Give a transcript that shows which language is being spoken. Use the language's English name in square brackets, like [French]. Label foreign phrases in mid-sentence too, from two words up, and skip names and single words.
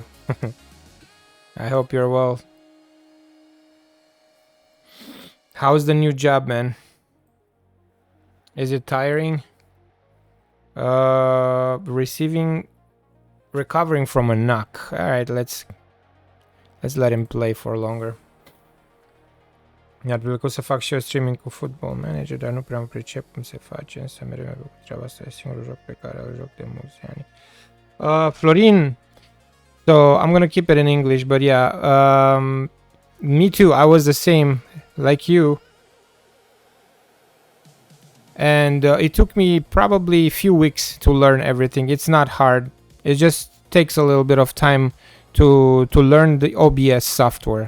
[English] I hope you're well. How's the new job, man? Is it tiring? Recovering from a knock. Alright, let's let him play for longer. [Romanian] Mi-ar plăcut să fac și eu streaming cu Football Manager, dar nu prea mă pricep cum se face, însă mereu mi-a plăcut treaba asta, e singurul joc pe care îl joc de mulți ani. Florin, [English] so I'm gonna keep it in English, but yeah, me too, I was the same, like you. And it took me probably a few weeks to learn everything. It's not hard. It just takes a little bit of time to learn the OBS software.